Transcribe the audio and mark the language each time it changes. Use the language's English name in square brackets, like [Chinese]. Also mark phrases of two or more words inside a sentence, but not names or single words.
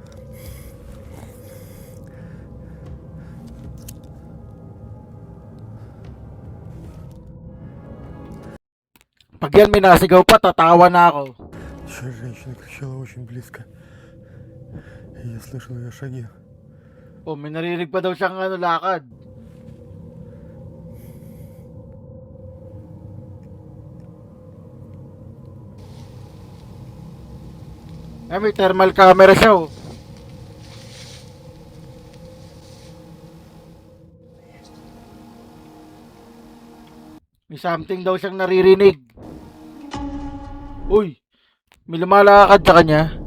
[Filipino] Pag yan may nasigaw pa, tatawa na ako. [Russian] Еще женщина кричала очень близко. И я слышал ее шаги. [Filipino] Oh, may narinig pa daw siyang lakad. May [English] thermal camera [Filipino] siya, oh. May something daw siyang naririnig. Uy, may lumalakad sa kanya.